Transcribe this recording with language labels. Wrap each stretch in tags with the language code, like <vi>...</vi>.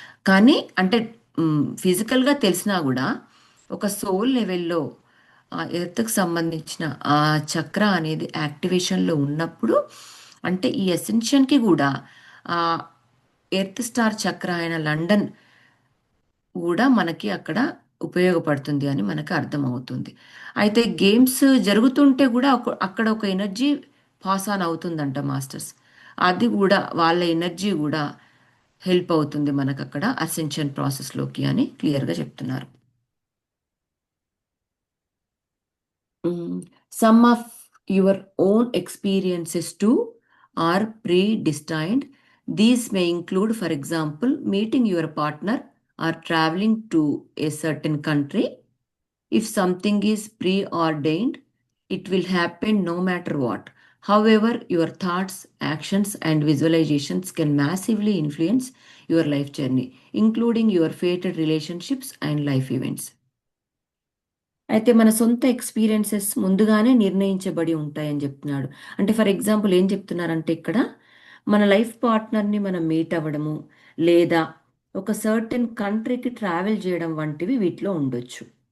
<te>కానీ అంటే ఫిజికల్గా తెలిసినా కూడా ఒక సోల్ లెవెల్లో ఆ ఎర్త్కి సంబంధించిన ఆ చక్ర అనేది యాక్టివేషన్లో ఉన్నప్పుడు అంటే ఈ ఎసెన్షన్కి కూడా ఆ ఎర్త్ స్టార్ చక్ర అయిన లండన్ కూడా మనకి అక్కడ ఉపయోగపడుతుంది అని మనకు అర్థమవుతుంది. అయితే గేమ్స్ జరుగుతుంటే కూడా అక్కడ ఒక ఎనర్జీ పాస్ ఆన్ అవుతుందంట మాస్టర్స్. అది కూడా వాళ్ళ ఎనర్జీ కూడా హెల్ప్ అవుతుంది మనకు అక్కడ అసెన్షన్ ప్రాసెస్లోకి అని క్లియర్గా చెప్తున్నారు.</te> <en>Some of your own experiences too are predestined. These may include, for example, meeting your partner or traveling to a certain country. If something is preordained, it will happen no matter what. However, your thoughts, actions, and visualizations can massively influence your life journey, including your fated relationships and life events.</en> <te>అయితే మన సొంత experiences ముందుగానే నిర్ణయించబడి ఉంటాయని చెప్తున్నాడు. అంటే for example ఏం చెప్తున్నారంటే ఇక్కడ మన లైఫ్ పార్ట్నర్ని మనం మీట్ అవ్వడము, లేదా ఒక సర్టెన్ కంట్రీకి ట్రావెల్ చేయడం వంటివి వీటిలో ఉండొచ్చు.</te>